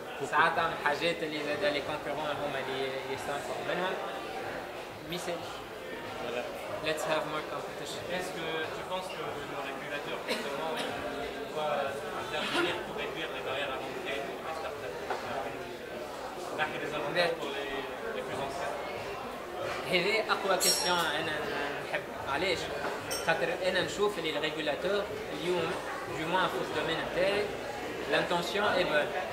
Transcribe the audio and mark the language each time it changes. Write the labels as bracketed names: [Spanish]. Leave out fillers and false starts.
[Arabic] ساعات تعمل حاجات اللي زاد لي كونكورون هما اللي يستنفعوا منهم مثال [English] let's have more competition. [French] Est-ce que tu penses que le régulateur, justement, il doit intervenir pour réduire les barrières à l'entrée pour les startups, là qu'il y a des avantages pour les plus anciens? [Arabic] هذه أقوى كيستيون أنا نحب علاش؟ خاطر أنا نشوف اللي الريجولاتور اليوم [French] du moins [Arabic] في الدومين نتاعي [French] l'intention est bonne.